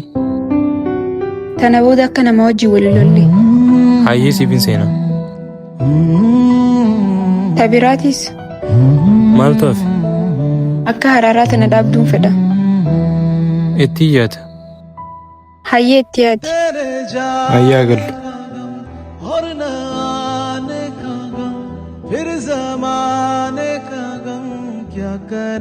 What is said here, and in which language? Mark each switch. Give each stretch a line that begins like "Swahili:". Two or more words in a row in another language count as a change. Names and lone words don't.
Oromo: Tana booda akka nama wajjin wali lolle. Hayyee siifin seena. Tabiraatis Maaltu hafe? akka haraaraa tana dhaabduun fedha. Itti iyyaata. Hayyee itti yaadi. Hayyaa agallu.
Hindi: और न आने का गम फिर जमाने का गम क्या कर